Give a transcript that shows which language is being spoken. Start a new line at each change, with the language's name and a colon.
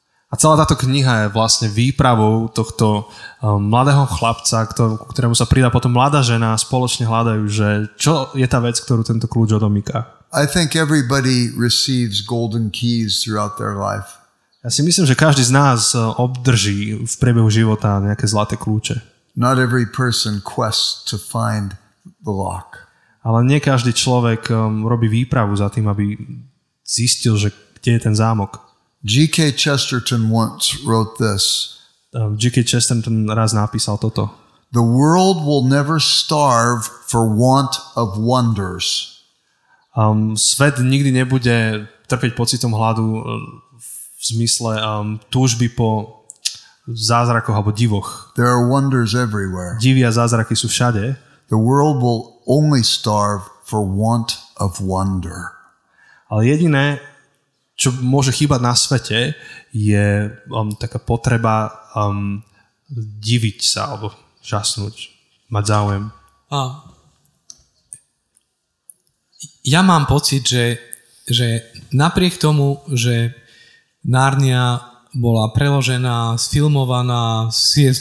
Slovak: A celá táto kniha je vlastne výpravou tohto mladého chlapca, ktorému sa pridá potom mladá žena a spoločne hľadajú, že čo je tá vec, ktorú tento kľúč odomýka.
English: I think everybody receives golden keys throughout their life.
Slovak: Ja si myslím, že každý z nás obdrží v priebehu života nejaké zlaté kľúče.
English: Not every person quests to find the lock.
Slovak: Ale nie každý človek robí výpravu za tým, aby zistil, že kde je ten zámok.
English: G.K. Chesterton once wrote this.
Slovak: G.K. Chesterton raz napísal toto.
English: The world will never starve for want of wonders.
Slovak: Svet nikdy nebude trpieť pocitom hladu v zmysle túžby po zázrakoch alebo divoch.
English: There are wonders everywhere.
Slovak: Divy a zázraky sú všade.
English: The world will only starve for want of wonder.
Slovak: Ale jediné, čo môže chýbať na svete, je taká potreba diviť sa alebo žasnúť, mať záujem. Ja mám pocit, že napriek tomu, že Narnia bola preložená, sfilmovaná, C.S.